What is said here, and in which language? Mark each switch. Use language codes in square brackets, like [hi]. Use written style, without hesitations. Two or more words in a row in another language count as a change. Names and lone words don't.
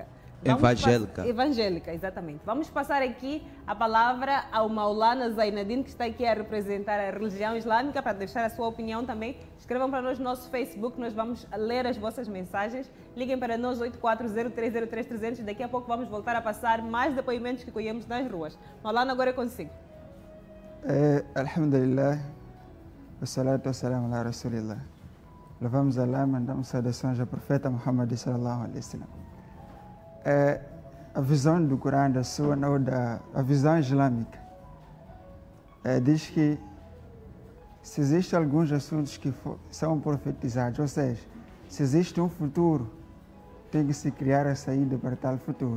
[pt] Evangélica, exatamente. Vamos passar aqui a palavra ao Maulana Zainadine, que está aqui a representar a religião islâmica, para deixar a sua opinião também. Escrevam para nós no nosso Facebook, nós vamos ler as vossas mensagens. Liguem para nós 84030330. Daqui a pouco vamos voltar a passar mais depoimentos que colhemos nas ruas. Maulana, agora é consigo. [ar] الحمد لله والصلاة والسلام على رسول الله. [pt] Louvamos Allah, mandamos saudações ao profeta Muhammad [ar] صلى الله عليه وسلم. [pt] A visão do Corão, da sua, a visão islâmica, diz que se existem alguns assuntos que são profetizados, ou seja, se existe um futuro, tem que se criar a saída para tal futuro.